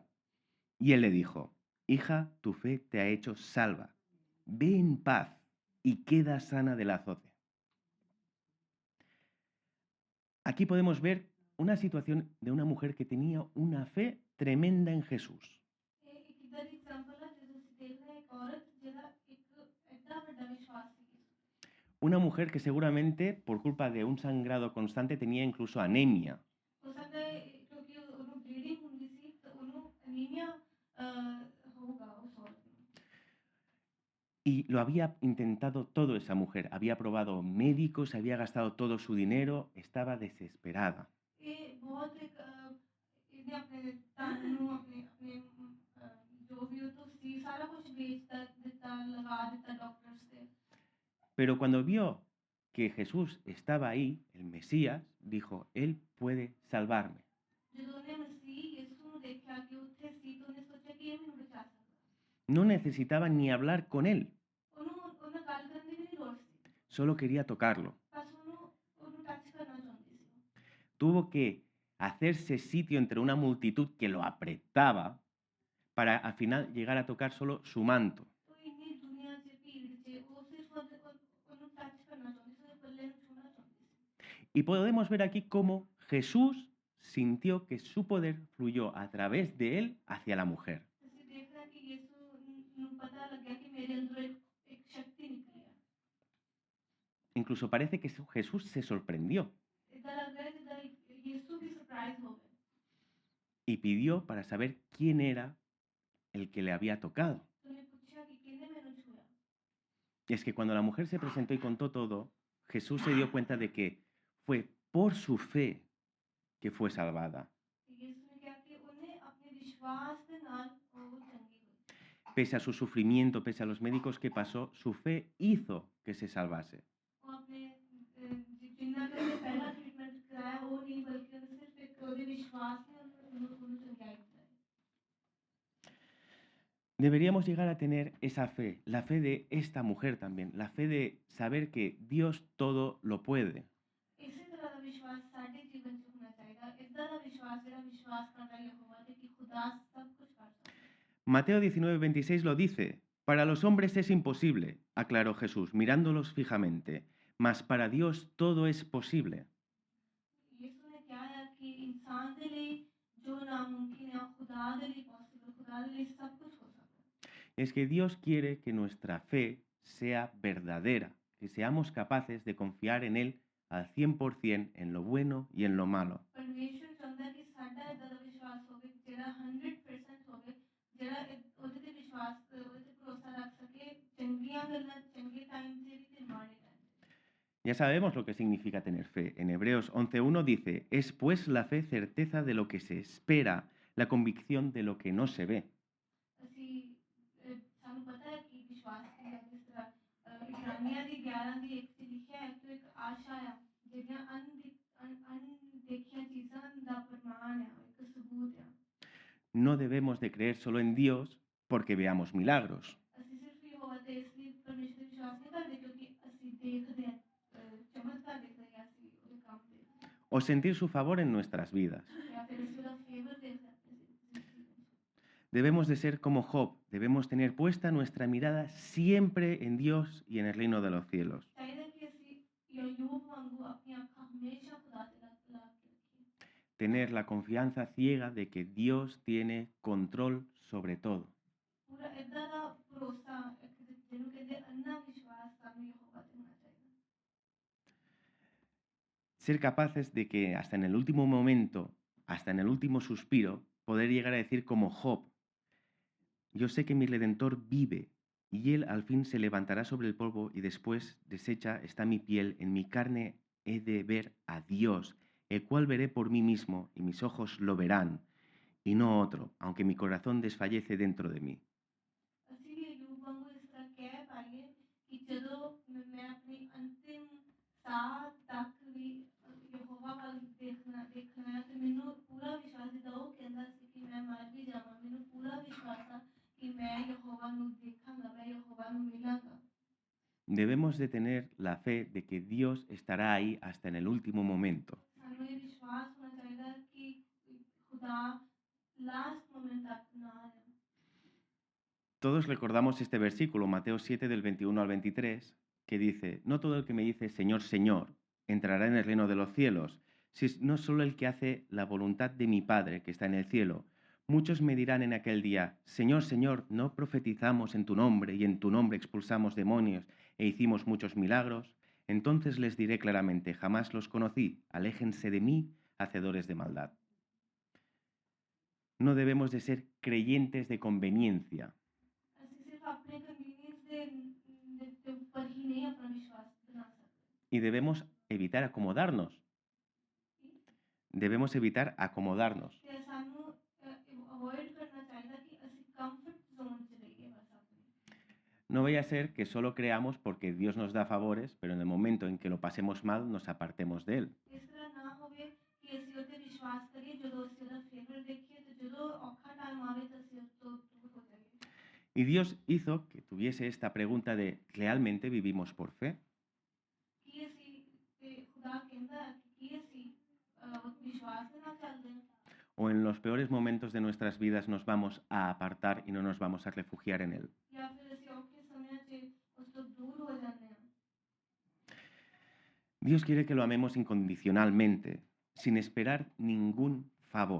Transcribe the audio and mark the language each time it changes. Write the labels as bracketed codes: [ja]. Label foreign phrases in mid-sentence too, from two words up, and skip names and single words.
[es] Y él le dijo: Hija, tu fe te ha hecho salva. Ve en paz y queda sana del azote. Aquí podemos ver una situación de una mujer que tenía una fe tremenda en Jesús. [hi] एक इधर एग्जांपल है जैसे [pa] ਅਸੀਂ ਦੇਖ ਰਹੇ ਇੱਕ ਔਰਤ ਜਿਹਦਾ ਇੱਕ ਐਡਾ ਵੱਡਾ ਵਿਸ਼ਵਾਸ ਸੀ। [es] Una mujer que seguramente por culpa de un sangrado constante tenía incluso anemia. [pa] ਹੋ ਸਕਦਾ ਹੈ ਕਿਉਂਕਿ ਉਹਨੂੰ ਬਲੀਡਿੰਗ ਹੁੰਦੀ ਸੀ ਤਾਂ ਉਹਨੂੰ ਅਨੀਮੀਆ ਹੋਊਗਾ ਉਸ ਔਰਤ ਨੂੰ। [es] Y lo había intentado todo esa mujer. Había probado médicos, había gastado todo su dinero, estaba desesperada. [pa] ਇਹ ਬਹੁਤ ਇੱਕ ਇਹਨੇ ਆਪਣੇ ਤਨ ਨੂੰ ਆਪਣੇ ਆਪਣੇ ਜੋ ਵੀ ਉਹ ਤੋਂ ਸੀ ਸਾਰਾ ਕੁਝ ਵੇਚ ਦਿੱਤਾ ਲਗਾ ਦਿੱਤਾ ਡਾਕਟਰਸ ਤੇ। [es] Pero cuando vio que Jesús estaba ahí, el Mesías, dijo: Él puede salvarme. [pa] ਜਦੋਂ ਉਹਨੇ ਮਸੀਹ ਯਿਸੂ ਨੂੰ ਦੇਖਿਆ ਕਿ ਉੱਥੇ ਸੀ ਤਾਂ ਉਹਨੇ ਸੋਚਿਆ ਕਿ ਇਹ ਮੈਨੂੰ ਬਚਾ ਸਕਦਾ। [es] No necesitaba ni hablar con él, [pa] ਉਹਨੂੰ ਉਹਨਾਂ ਗੱਲ ਕਰਨ ਦੀ ਵੀ ਨਹੀਂ ਲੋੜ ਸੀ। [es] solo quería tocarlo. [pa] ਬਸ ਉਹਨੂੰ ਟੱਚ ਕਰਨਾ ਚਾਹੁੰਦੀ ਸੀ। [es] Tuvo que hacerse sitio entre una multitud que lo apretaba para al final llegar a tocar solo su manto. [pa] तो ਇੰਨੀ ਦੁਨੀਆ 'ਚ ਭੀੜ 'ਚ ਉਹ ਸਿਰਫ ਉਹਨੂੰ ਟੱਚ ਕਰਨਾ ਚਾਹੁੰਦੀ ਸੀ, ਉਹਦੇ ਪੱਲੇ ਨੂੰ ਛੂਹਣਾ ਚਾਹੁੰਦੀ ਸੀ। [es] Y podemos ver aquí cómo Jesús sintió que su poder fluyó a través de él hacia la mujer. [pa] ਅਸੀਂ ਦੇਖ ਰਹੇ ਹਾਂ ਕਿ ਯਿਸੂ ਨੂੰ ਪਤਾ ਲੱਗਿਆ ਕਿ ਮੇਰੇ ਅੰਦਰੋਂ ਇੱਕ ਸ਼ਕਤੀ ਨਿਕਲੀ ਹੈ। [es] Incluso parece que Jesús se sorprendió [pa] ਇਦਾਂ ਲੱਗ ਰਿਹਾ ਜਿੱਦਾਂ ਯਿਸੂ ਵੀ ਸਰਪ੍ਰਾਈਜ਼ ਹੋ ਗਏ [es] y pidió para saber quién era el que le había tocado. [pa] ਤੇ ਉਹਨੇ ਪੁੱਛਿਆ ਕਿ ਕਿਹਨੇ ਮੈਨੂੰ ਛੂਹਿਆ। [es] Y es que cuando la mujer se presentó y contó todo, Jesús se dio cuenta de que fue por su fe que fue salvada. [pa] ਤੇ ਯਿਸੂ ਨੇ ਕਿਹਾ ਕਿ ਉਹਨੇ ਆਪਣੇ ਵਿਸ਼ਵਾਸ ਦੇ ਨਾਲ ਉਹ ਚੰਗੀ ਹੋਈ। [es] Pese a su sufrimiento, pese a los médicos que pasó, su fe hizo que se salvase. [pa] ਉਹ ਆਪਣੇ ਜਿੰਨਾ ਕਿ ਉਹਨੇ ਪਹਿਲਾ ਟ੍ਰੀਟਮੈਂਟ ਕਰਾਇਆ ਉਹ ਨਹੀਂ ਬਲਕਿ ਉਹਨੇ ਸਿਰਫ ਇੱਕ ਉਹਦੇ ਵਿਸ਼ਵਾਸ ਨੇ ਉਹਨੂੰ ਚੰਗਿਆਈ ਦਿੱਤੀ। [es] Deberíamos llegar a tener esa fe, la fe de esta mujer también, la fe de saber que Dios todo lo puede. [pa] ਇਸੇ ਤਰ੍ਹਾਂ ਦਾ ਵਿਸ਼ਵਾਸ ਸਾਡੇ ਜੀਵਨ 'ਚ ਹੋਣਾ ਚਾਹੀਦਾ। ਇਦਾਂ ਦਾ ਵਿਸ਼ਵਾਸ ਜਿਹੜਾ ਵਿਸ਼ਵਾਸ ਕਰਦਾ ਯਹੋਵਾ ਤੇ ਕਿ ਖੁਦਾ ਸਭ ਕੁਝ ਕਰ ਸਕਦਾ। [es] Mateo 19:26 lo dice: Para los hombres es imposible, aclaró Jesús, mirándolos fijamente, mas para Dios todo es posible. [pa] ਯਿਸੂ ਨੇ ਕਿਹਾ ਹੈ ਕਿ ਇਨਸਾਨ ਦੇ ਲਈ ਜੋ ਨਾਮੁਮਕਿਨ ਹੈ ਖੁਦਾ ਦੇ ਲਈ ਪੋਸੀਬਲ, ਖੁਦਾ ਦੇ ਲਈ ਸਭ ਕੁਝ ਹੋ ਸਕਦਾ। [es] Es que Dios quiere que nuestra fe sea verdadera, que seamos capaces de confiar en Él al 100% en lo bueno y en lo malo. [pa] ਪਰਮੇਸ਼ਰ ਚਾਹੁੰਦਾ ਕਿ ਸਾਡਾ ਇਦਾਂ ਦਾ ਵਿਸ਼ਵਾਸ ਹੋਵੇ ਜਿਹੜਾ 100% ਹੋਵੇ, ਜਿਹੜਾ ਉਹਦੇ ਤੇ ਵਿਸ਼ਵਾਸ ਉਹਦੇ ਤੇ ਭਰੋਸਾ ਰੱਖ ਸਕੇ ਚੰਗੀਆਂ ਗੱਲਾਂ ਚੰਗੇ ਟਾਈਮ 'ਤੇ ਵੀ ਤੇ ਮਾੜੇ ਟਾਈਮ 'ਤੇ। [es] Ya sabemos lo que significa tener fe. En Hebreos 11:1 dice: Es pues la fe certeza de lo que se espera, la convicción de lo que no se ve. [pa] ਅਸੀਂ ਸਾਨੂੰ ਪਤਾ ਹੈ ਕਿ ਵਿਸ਼ਵਾਸ ਕੀ ਹੈ। ਜਿਸ ਤਰ੍ਹਾਂ ਇਬਰਾਨੀਆਂ ਦੀ 11 ਦੀ 1 'ਚ ਲਿਖਿਆ ਹੈ ਕਿ ਇੱਕ ਆਸ਼ਾ ਆ ਜਿਹੜੀਆਂ ਅਣਦੇਖੀਆਂ ਚੀਜ਼ਾਂ ਦਾ ਪ੍ਰਮਾਣ ਆ ਇੱਕ ਸਬੂਤ ਆ [es] No debemos de creer solo en Dios porque veamos milagros, [pa] ਅਸੀਂ ਸਿਰਫ ਯਹੋਵਾ ਤੇ ਇਸ ਲਈ ਪਰਮੇਸ਼ਰ ਤੇ ਵਿਸ਼ਵਾਸ ਨਹੀਂ ਕਰਦੇ ਕਿਉਂਕਿ ਅਸੀਂ ਦੇਖਦੇ ਹਾਂ ਚਮਤਕਾਰ ਦੇਖਦੇ ਹਾਂ ਅਸੀਂ ਉਹਦੇ ਕੰਮ ਦੇਖਦੇ ਹਾਂ [es] o sentir su favor en nuestras vidas. [pa] ਜਾਂ ਫਿਰ ਅਸੀਂ ਉਹਦਾ ਫੇਵਰ ਦੇਖਦੇ ਹਾਂ ਆਪਣੀ ਜ਼ਿੰਦਗੀ ਵਿੱਚ [es] Debemos de ser como Job, debemos tener puesta nuestra mirada siempre en Dios y en el reino de los cielos. [pa] ਚਾਹੀਦਾ ਕਿ ਅਸੀਂ ਯੂਬ ਵਾਂਗੂ ਆਪਣੀਆਂ ਅੱਖਾਂ ਹਮੇਸ਼ਾ ਖੁਦਾ ਤੇ ਲਾ ਕੇ ਰੱਖੀਏ [es] Tener la confianza ciega de que Dios tiene control sobre todo. [pa] ਪੂਰਾ ਏਦਾਂ ਦਾ ਭਰੋਸਾ ਜਿਹਨੂੰ ਕਹਿੰਦੇ ਅੰਨਾ ਵਿਸ਼ਵਾਸ ਸਾਨੂੰ ਯਹੋਵਾ ਤੇ ਹੋਣਾ ਚਾਹੀਦਾ [es] Ser capaces de que hasta en el último momento, hasta en el último suspiro, poder llegar a decir como Job, yo sé que mi Redentor vive y él al fin se levantará sobre el polvo y después deshecha está mi piel, en mi carne he de ver a Dios, el cual veré por mí mismo y mis ojos lo verán y no otro, aunque mi corazón desfallece dentro de mí. [pa] ਅਸੀਂ ਵੀ ਯੂਬ ਵਾਂਗੂ ਇਸ ਤਰ੍ਹਾਂ ਕਹਿ ਪਾਈਏ ਕਿ ਜਦੋਂ ਮੈਂ ਆਪਣੀ ਅੰਤਿਮ ਸਾਹ ਤੱਕ ਵੀ ਯਹੋਵਾ ਵੱਲ ਦੇਖਣਾ ਹੈ ਤੇ ਮੈਨੂੰ ਪੂਰਾ ਵਿਸ਼ਵਾਸ ਜਿੱਦਾਂ ਉਹ ਕਹਿੰਦਾ ਸੀ ਕਿ ਮੈਂ ਮਰ ਵੀ ਜਾਵਾਂ ਮੈਨੂੰ ਪੂਰਾ ਵਿਸ਼ਵਾਸ ਆ ਕਿ ਮੈਂ ਯਹੋਵਾ ਨੂੰ ਦੇਖਾਂਗਾ ਮੈਂ ਯਹੋਵਾ ਨੂੰ ਮਿਲਾਂਗਾ [es] Debemos de tener la fe de que Dios estará ahí hasta en el último momento. [pa] ਸਾਨੂੰ ਇਹ ਵਿਸ਼ਵਾਸ ਹੋਣਾ ਚਾਹੀਦਾ ਕਿ ਖੁਦਾ [en] last moment [pa] ਤੱਕ ਨਾਲ ਹੈ [es] Todos recordamos este versículo, Mateo 7 del 21 al 23, que dice, no todo el que me dice Señor, Señor, entrará en el reino de los cielos, sino solo el que hace la voluntad de mi Padre que está en el cielo. Muchos me dirán en aquel día, Señor, Señor, ¿no profetizamos en tu nombre y en tu nombre expulsamos demonios e hicimos muchos milagros? Entonces les diré claramente, jamás los conocí, aléjense de mí, hacedores de maldad. No debemos de ser creyentes de conveniencia. [pa] ਅਸੀਂ ਸਿਰਫ ਆਪਣੇ ਕਨਵੀਨੀਅੰਸ ਦੇ ਉੱਪਰ ਹੀ ਨਹੀਂ ਆਪਣਾ ਵਿਸ਼ਵਾਸ ਬਣਾ ਸਕਦੇ [es] Y debemos evitar acomodarnos. Debemos evitar acomodarnos. [pa] ਤੇ ਸਾਨੂੰ ਅਵੋਇਡ ਕਰਨਾ ਚਾਹੀਦਾ ਕਿ ਅਸੀਂ [en] comfort zone [pa] 'ਚ ਰਹੀਏ ਬਸ ਆਪਣੀ [es] No vaya a ser que solo creamos porque Dios nos da favores, pero en el momento en que lo pasemos mal nos apartemos de Él. [pa] ਇਸ ਤਰ੍ਹਾਂ ਨਾ ਹੋਵੇ ਕਿ ਅਸੀਂ ਉਹਤੇ ਵਿਸ਼ਵਾਸ ਕਰੀਏ ਜਦੋਂ ਅਸੀਂ ਉਹਦਾ ਫੇਵਰ ਦੇਖੀਏ ਤੇ ਜਦੋਂ ਔਖਾ ਟਾਈਮ ਆਵੇ ਤਾਂ ਅਸੀਂ ਉਸ ਤੋਂ ਦੂਰ ਹੋ ਜਾਈਏ [es] Y Dios hizo que tuviese esta pregunta de ¿realmente vivimos por fe? [pa] ਕੀ ਅਸੀਂ ਤੇ ਖੁਦਾ ਕਹਿੰਦਾ ਕਿ ਕੀ ਅਸੀਂ ਵਿਸ਼ਵਾਸ ਦੇ ਨਾਲ ਚੱਲਦੇ ਹਾਂ [es] ¿O en los peores momentos de nuestras vidas nos vamos a apartar y no nos vamos a refugiar en Él? [pa] ਜਾਂ ਫਿਰ ਅਸੀਂ ਔਖੇ ਸਮਿਆਂ 'ਚ ਉਸ ਤੋਂ ਦੂਰ ਹੋ ਜਾਂਦੇ ਹਾਂ [es] Dios quiere que lo amemos incondicionalmente, sin esperar ningún favor.